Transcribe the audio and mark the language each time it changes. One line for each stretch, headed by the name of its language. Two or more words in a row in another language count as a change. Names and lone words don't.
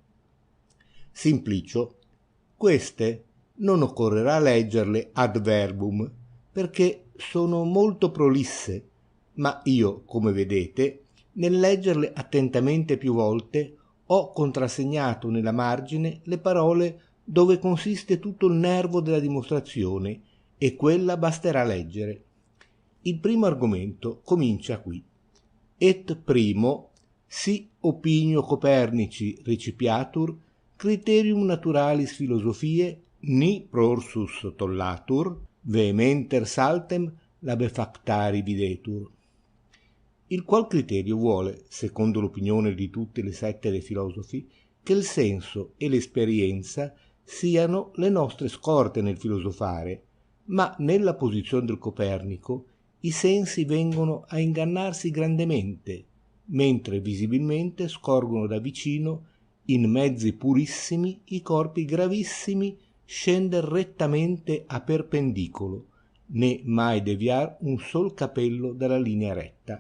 Italian: Simplicio, queste non occorrerà leggerle
Latin: ad verbum,
Italian: perché sono molto prolisse, ma io, come vedete, nel leggerle attentamente più volte, ho contrassegnato nella margine le parole dove consiste tutto il nervo della dimostrazione, e quella basterà leggere. Il primo argomento comincia qui.
Latin: Et primo, si opinio Copernici recipiatur, criterium naturalis philosophie, ni prorsus tollatur, vehementer saltem labefactari videtur.
Italian: Il qual criterio vuole, secondo l'opinione di tutte le sette dei filosofi, che il senso e l'esperienza siano le nostre scorte nel filosofare, ma nella posizione del Copernico i sensi vengono a ingannarsi grandemente, mentre visibilmente scorgono da vicino in mezzi purissimi i corpi gravissimi scender rettamente a perpendicolo, né mai deviar un sol capello dalla linea retta.